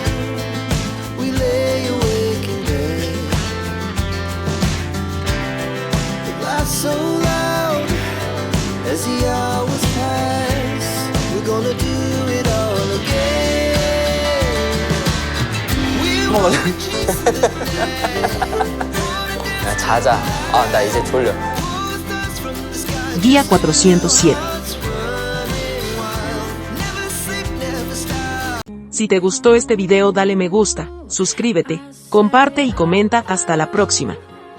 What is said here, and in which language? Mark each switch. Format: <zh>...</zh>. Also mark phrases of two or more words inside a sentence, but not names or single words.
<en>We lay awake in bed. The laughs so loud as the hours pass. We're gonna do it all again.</en> <ko>야, 자자. 아, 나 이제 졸려.</ko> <es>Guía 407. Si te gustó este video dale me gusta, suscríbete, comparte y comenta. Hasta la próxima.</es>